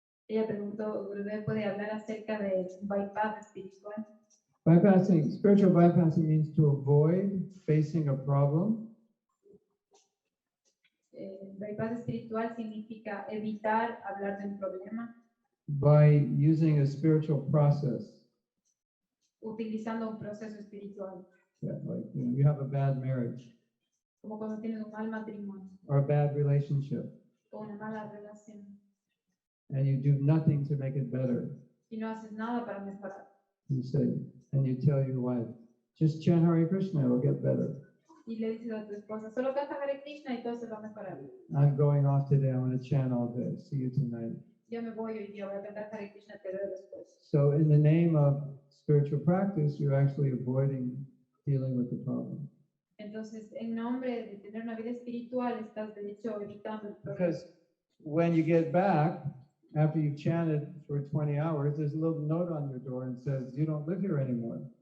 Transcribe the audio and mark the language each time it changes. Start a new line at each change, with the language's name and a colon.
Spanish: Ella preguntó, ¿Gurudev puede hablar acerca de bypass espiritual?
English: Bypassing, spiritual bypassing means to avoid facing a problem
Spanish: Bypass espiritual significa evitar hablar de un problema
English: by using a spiritual process.
Spanish: utilizando un proceso espiritual,
English: Yeah, like, you have a bad marriage
Spanish: como cuando tienes un mal matrimonio
English: or a bad relationship,
Spanish: o una mala relación
English: and you do nothing to make it better.
Spanish: y no haces nada para mejorar.
English: You say, and you tell your wife, just chant Hare Krishna, it'll get better.
Spanish: Y le dices a tu esposa, solo canta Hare Krishna y todo se va a mejorar.
English: I'm going off today, I'm going to chant all day. See you tonight.
Spanish: Yo me voy hoy día, voy a cantar Hare Krishna, te veo después.
English: So in the name of spiritual practice, you're actually avoiding dealing with the problem.
Spanish: Entonces, en nombre de tener una vida espiritual, estás de hecho evitando el problema.
English: Because when you get back, after you've chanted for 20 hours, there's a little note on your door and says, you don't live here anymore.